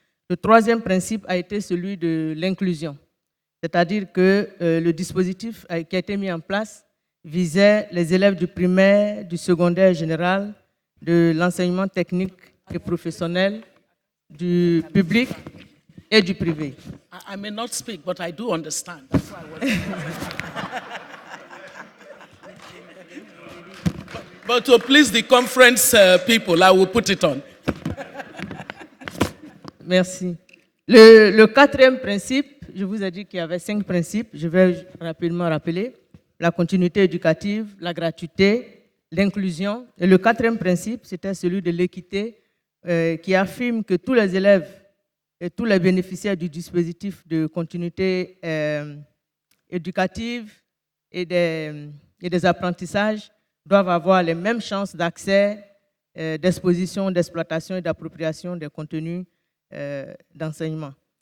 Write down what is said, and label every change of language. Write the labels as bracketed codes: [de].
[fr] Le troisième principe a été celui de l'inclusion, c'est-à-dire que le dispositif qui a été mis en place visait les élèves du primaire, du secondaire général, de l'enseignement technique et professionnel, du public et du privé. [en] I may not speak, but I do understand. That's why I was... but to please the conference people, I will put it on. [fr] Merci. Le quatrième principe, je vous ai dit qu'il y avait 5 principes, je vais rapidement rappeler. La continuité éducative, la gratuité, l'inclusion. Et le quatrième principe, c'était celui de l'équité, qui affirme que tous les élèves et tous les bénéficiaires du dispositif de continuité éducative et des apprentissages doivent avoir les mêmes chances d'accès, d'exposition, d'exploitation et d'appropriation des contenus d'enseignement.